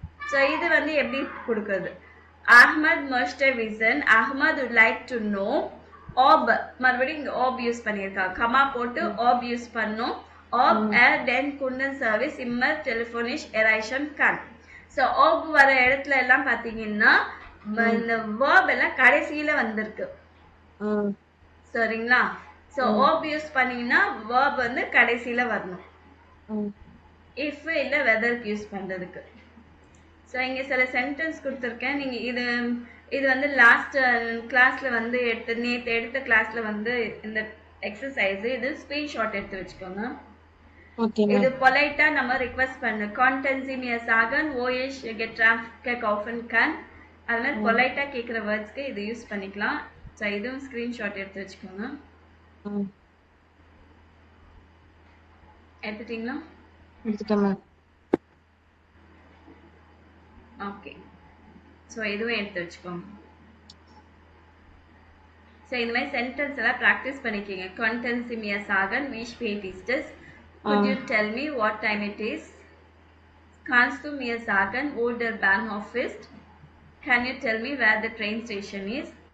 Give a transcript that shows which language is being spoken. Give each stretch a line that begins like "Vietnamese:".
Tamil: So இது வந்து எப்படி கொடுக்குறது?
German: Ahmad möchte wissen,
English: Ahmad would like to know,
Tamil: ob, மறுபடியும் இங்கே ob யூஸ் பண்ணியிருக்காங்க, கமா போட்டு ob யூஸ் பண்ணும்.
German: ob den Kundenservice immer telefonisch erreichen kann.
Tamil: So ob வர இடத்துல எல்லாம் பார்த்தீங்கன்னா இந்த verb எல்லாம் கடைசியில வந்திருக்கு. சரிங்களா? ஸோ ob யூஸ் பண்ணீங்கன்னா verb வந்து கடைசியில வரணும், if இல்ல வெதருக்கு யூஸ் பண்றதுக்கு. ஸோ இங்க சில சென்டென்ஸ் கொடுத்துருக்கேன். நீங்க இது வந்து லாஸ்ட் கிளாஸ்ல வந்து நேற்று எடுத்த கிளாஸ்ல வந்து இந்த எக்ஸசைஸ், இது ஸ்கிரீன்ஷாட் எடுத்து வச்சுக்கோங்க. இது பொலைட்டா நம்ம ரிக்வெஸ்ட் பண்ணு,
German: konnten Sie mir sagen wo ich Getränke kaufen kann.
Tamil: அது மாதிரி பொலைட்டா கேட்குற வேர்ட்ஸ்க்கு இது யூஸ் பண்ணிக்கலாம். ஸோ இதுவும் ஸ்கிரீன்ஷாட் எடுத்து வச்சுக்கோங்க. எடுத்துட்டீங்களா? ஓகே. ஸோ இதுவும் எடுத்து வச்சுக்கோங்க. ஸோ இந்த மாதிரி சென்டென்ஸ் எல்லாம் ப்ராக்டிஸ் பண்ணிக்கிங்க.
German: konnten Sie mir sagen wie spät ist es?
English: Could you tell me what time it is?
German: Kannst du mir sagen wo der Bahnhof ist?
English: Can you tell me where the train station is?